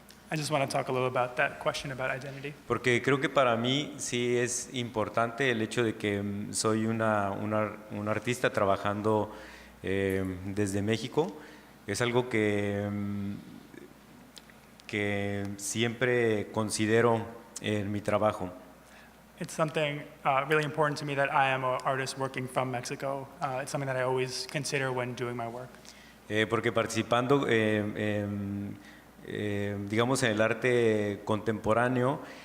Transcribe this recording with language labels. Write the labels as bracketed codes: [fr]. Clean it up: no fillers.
[en] I just want to talk a little about that question about identity. [es] Porque creo que para mí sí es importante el hecho de que soy un artista trabajando desde México. Es algo que siempre considero en mi trabajo. [en] It's something really important to me that I am an artist working from Mexico. It's something that I always consider when doing my work. [es] Porque participando digamos en el arte contemporáneo,